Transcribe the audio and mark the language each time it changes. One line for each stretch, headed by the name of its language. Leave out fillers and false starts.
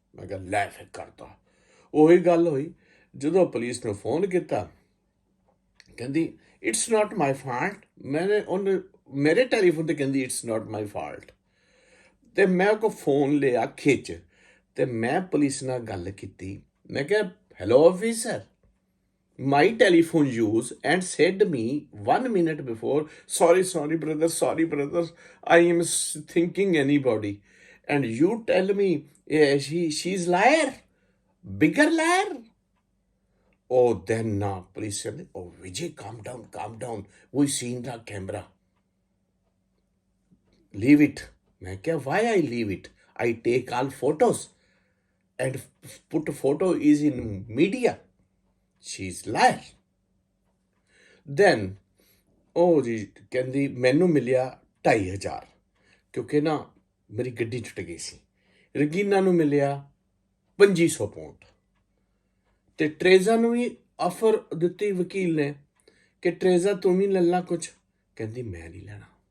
Punjabi: ਮੈਂ ਕਿਹਾ ਲੈ ਫਿਰ ਕਰਤਾ। ਉਹੀ ਗੱਲ ਹੋਈ, ਜਦੋਂ ਪੁਲਿਸ ਨੂੰ ਫੋਨ ਕੀਤਾ, ਕਹਿੰਦੀ
English: It's not my fault.
Punjabi: ਉਹਨੇ ਮੇਰੇ ਟੈਲੀਫੋਨ ਤੇ ਕਹਿੰਦੀ
English: It's not my fault.
Punjabi: ਤੇ ਮੈਂ ਕੋ ਫੋਨ ਲਿਆ ਖਿੱਚ ਤੇ ਮੈਂ ਪੁਲਿਸ ਨਾਲ ਗੱਲ ਕੀਤੀ। ਮੈਂ ਕਿਹਾ
English: Hello officer, my telephone use and said me 1 minute before, sorry brother, sorry brother, I am thinking anybody, and you tell me she's liar, bigger liar. Oh, then police said, oh Vijay, calm down, we seen the camera, leave it.
Hindi: मैं क्या,
English: why I leave it, I take all photos and put photo is in media, she's liar.
Punjabi: Then ਉਹ ਜੀ ਕਹਿੰਦੀ ਮੈਨੂੰ ਮਿਲਿਆ 2,500 ਕਿਉਂਕਿ ਨਾ ਮੇਰੀ ਗੱਡੀ ਟੁੱਟ ਗਈ ਸੀ। ਰਗੀਨਾ ਨੂੰ ਮਿਲਿਆ 2,500 ਪਾਉਂਡ ਤੇ ਟਰੇਜ਼ਾ ਨੂੰ ਵੀ ਆਫਰ ਦਿੱਤੀ ਵਕੀਲ ਨੇ ਕਿ ਟਰੇਜ਼ਾ ਤੂੰ ਵੀ ਲੈ ਲਾ ਕੁਝ। ਕਹਿੰਦੀ ਮੈਂ ਨਹੀਂ ਲੈਣਾ।